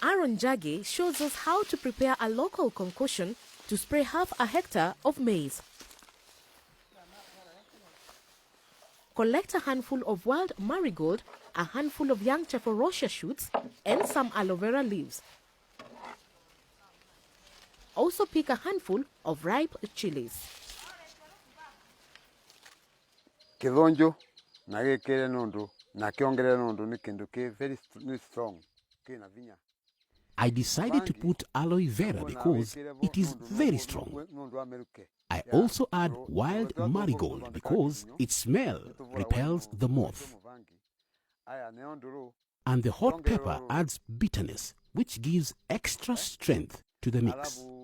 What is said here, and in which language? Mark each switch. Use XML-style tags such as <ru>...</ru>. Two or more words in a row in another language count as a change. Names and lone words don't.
<en>Aaron Jage shows us how to prepare a local concoction to spray half a hectare of maize. Collect a handful of wild marigold, a handful of young Chaforosia shoots, and some aloe vera leaves. Also pick a handful of ripe chilies.</en> <ki>Kidonjo na gekere nundu na kiongere nundu ni kindu ki</ki> <en>very strong. I decided to put aloe vera because it is very strong. I also add wild marigold because its smell repels the moth. And the hot pepper adds bitterness, which gives extra strength to the mix.</en>